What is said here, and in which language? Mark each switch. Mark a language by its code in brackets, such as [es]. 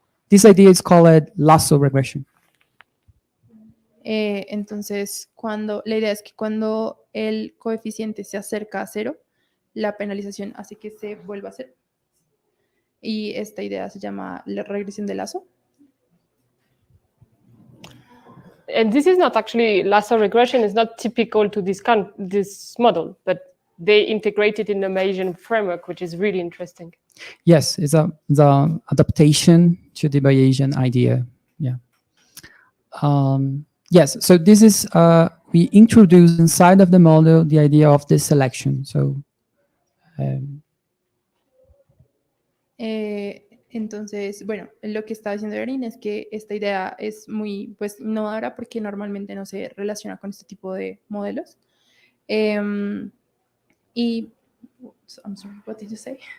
[en] This idea is called lasso regression. [es] Entonces, la idea es que cuando el coeficiente se acerca a 0, la penalización hace que se vuelva a 0. Y esta idea se llama la regresión de lazo. [en] And this is not actually, lasso regression is not typical to this model, but they integrate it in the Bayesian framework, which is really interesting. Yes, it's the adaptation to the Bayesian idea. Yeah. Yes, so this is, we introduce inside of the model the idea of the selection. So, [es] entonces, bueno, lo que está diciendo Darin es que esta idea es muy innovadora porque normalmente no se relaciona con este tipo de modelos. [en] I'm sorry, what did you say?